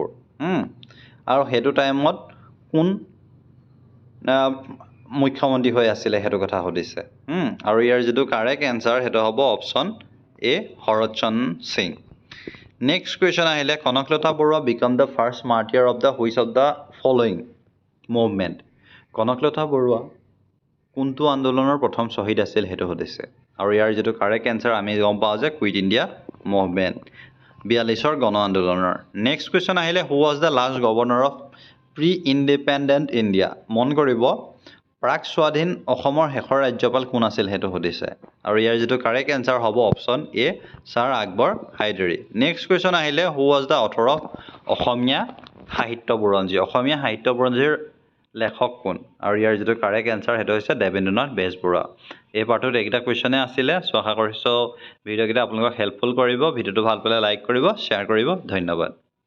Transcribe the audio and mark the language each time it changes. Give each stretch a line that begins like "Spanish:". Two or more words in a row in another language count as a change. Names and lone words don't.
Assamese: আৰু সেইটো টাইমত কোন মুখ্যমন্ত্ৰী হৈ আছিলে সেইটো কথা সুধিছে। আৰু ইয়াৰ যেটো
English: correct answer
Assamese: সেইটো হ'ব
English: option A
Assamese: শৰৎচন্দ্ৰ সিং।
English: next question আহিলে কনকলতা বৰুৱা became the first martyr of the which of the following movement?
Assamese: কনকলতা বৰুৱা কোনটো আন্দোলনৰ প্ৰথম শ্বহীদ আছিল সেইটো সুধিছে আৰু ইয়াৰ যেটো
English: correct answer
Assamese: আমি গম পাওঁ যে কুইট ইণ্ডিয়া মুভমেন্ট 42ৰ গণ আন্দোলনৰ নেক্সট
English: কোৱেশ্চন আহিলে who was the last governor of pre independent India
Assamese: মন কৰিব প্ৰাক স্বাধীন অসমৰ শেষৰ ৰাজ্যপাল কোন আছিল হেতু সুধিছে আৰু ইয়াৰ যেটো
English: correct answer
Assamese: হ'ব
English: option A
Assamese: ছাৰ আকবৰ হায়দৰী
English: next question
Assamese: আহিলে
English: who was the author of
Assamese: অসমীয়া সাহিত্য বুৰঞ্জীৰ লেখক কোন আৰু ইয়াৰ যেটো
English: correct answer
Assamese: হেতু হৈছে দেবেন্দ্ৰনাথ বেজবৰুৱা এই পাৰ্টত এইটা কোৱেশ্চনে আছিলে সো আশা কৰিছো ভিডিওকিটা আপোনালোকক হেল্পফুল কৰিব ভিডিওটো ভাল পালে লাইক কৰিব শ্বেয়াৰ কৰিব ধন্যবাদ